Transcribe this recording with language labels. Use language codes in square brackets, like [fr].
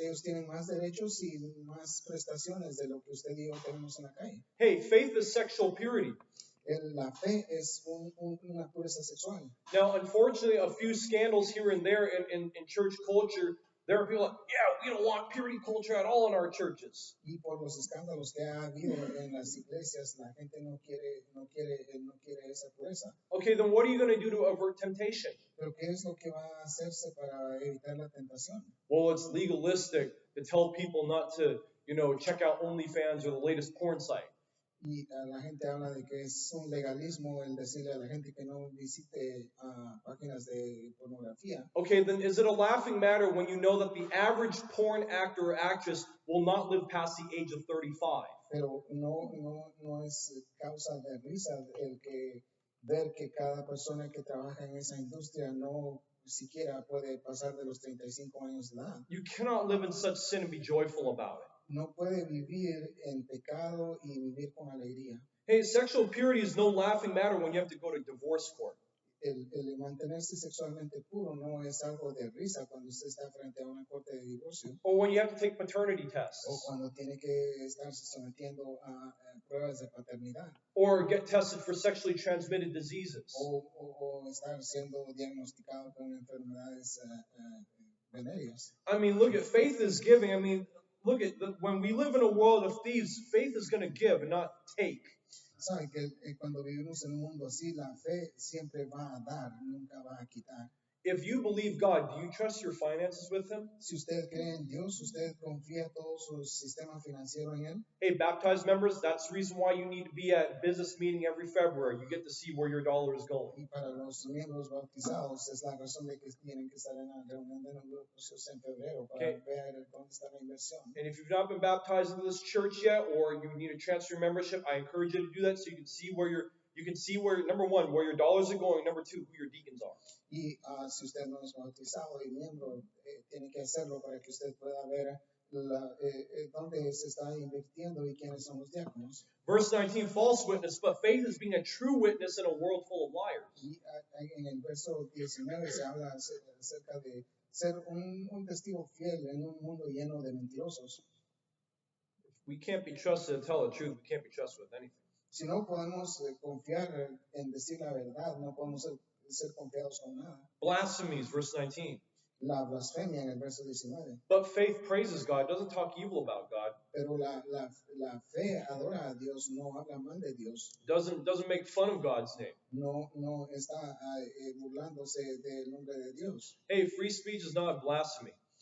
[es] Ellos tienen más derechos y más prestaciones de lo que usted y yo tenemos en la calle. [en] Hey, faith is sexual purity. [es] La fe es una pureza sexual. [en] Now, unfortunately, a few scandals here and there in church culture, there are people like, yeah, we don't want purity culture at all in our churches. [es] Y por los escándalos que ha habido en las iglesias, la gente no quiere esa pureza. [en] Okay, then what are you going to do to avert temptation? [es] Pero ¿qué es lo que va a hacerse para evitar la tentación? [en] Well, it's legalistic to tell people not to, check out OnlyFans or the latest porn site. [es] Y la gente habla de que es un legalismo el decirle a la gente que no visite páginas de pornografía. [en] Okay, then is it a laughing matter when you know that the average porn actor or actress will not live past the age of 35? [es] Pero no es causa de risa el que ver que cada persona que trabaja en esa industria no siquiera puede pasar de los 35 años de edad. [en] You cannot live in such sin and be joyful about it. [es] No puede vivir en pecado y vivir con alegría. [en] Hey, sexual purity is no laughing matter when you have to go to divorce court. [es] El mantenerse sexualmente puro no es algo de risa cuando usted está frente a una corte de divorcio. [en] Or when you have to take paternity tests. [es] O cuando tiene que estarse sometiendo a pruebas de paternidad. [en] Or get tested for sexually transmitted diseases. [es] O estar siendo diagnosticado con enfermedades venéreas. [en] I mean, look at faith is giving. I mean, look at when we live in a world of thieves, faith is going to give and not take. [es] Saben que cuando vivimos en un mundo así, la fe siempre va a dar, nunca va a quitar. [en] If you believe God, do you trust your finances with Him? [es] Si usted cree en Dios, usted confía todo su sistema financiero en Él. [en] Hey, baptized members, that's the reason why you need to be at business meeting every February. You get to see where your dollar is going. [es] Y para los miembros bautizados es la razón de que tienen que estar en la reunión de negocios en febrero para ver dónde está la inversión. [en] And if you've not been baptized into this church yet, or you need to transfer your membership, I encourage you to do that so you can see where number one, where your dollars are going, number two, who your deacons are. [es] Y si usted no es bautizado y miembro, tiene que hacerlo para que usted pueda ver dónde se está invirtiendo y quiénes son los diáconos. [en] Verse 19, false witness, but faith is being a true witness in a world full of liars. [es] Y en el verso 19 se habla acerca de ser un testigo fiel en un mundo lleno de mentirosos. [en] We can't be trusted to tell the truth. We can't be trusted with anything. [es] Si no podemos confiar en decir la verdad, no podemos ser confiados con nada. [en] Blasphemies, verse 19. [es] La blasfemia en el verso 19. [en] But faith praises God, doesn't talk evil about God. [es] Pero la fe adora a Dios, no habla mal de Dios. [en] Doesn't make fun of God's name. [es] No está burlándose del nombre de Dios. [en] Hey, free speech is not blasphemy.